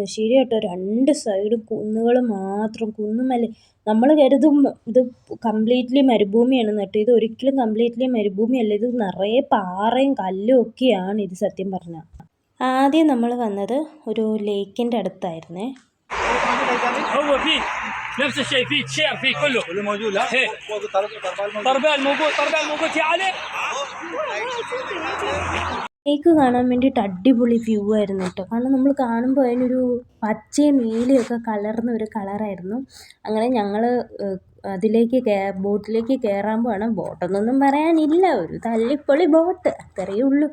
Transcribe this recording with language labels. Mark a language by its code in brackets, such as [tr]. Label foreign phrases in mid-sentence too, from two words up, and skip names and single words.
[ml] ശരി കേട്ടോ, 2 സൈഡും കുന്നുകൾ മാത്രം, കുന്നുമല. നമ്മൾ കരുതും ഇത് കംപ്ലീറ്റ്ലി മരുഭൂമിയാണെന്ന് കേട്ടോ. ഇത് ഒരിക്കലും കംപ്ലീറ്റ്ലി മരുഭൂമിയല്ല. ഇത് നിറയെ പാറയും കല്ലും ഒക്കെയാണ് ഇത് സത്യം പറഞ്ഞാൽ. ആദ്യം നമ്മൾ വന്നത് ഒരു ലേക്കിൻ്റെ അടുത്തായിരുന്നേ. [ar] هو فيه نفس الشيء، فيه شير فيه كله موجود. ها هيك طربال موجود في عليه. [ml] ലേക്ക് കാണാൻ വേണ്ടിയിട്ട് അടിപൊളി വ്യൂ ആയിരുന്നു കേട്ടോ. കാരണം നമ്മൾ കാണുമ്പോൾ അതിനൊരു പച്ചയും നീലയൊക്കെ കലർന്ന ഒരു കളറായിരുന്നു. അങ്ങനെ ഞങ്ങൾ ബോട്ടിലേക്ക് കയറാൻ ബോട്ടൊന്നും പറയാനില്ല, ഒരു തല്ലിപ്പൊളി ബോട്ട്, അത്രയേ ഉള്ളൂ.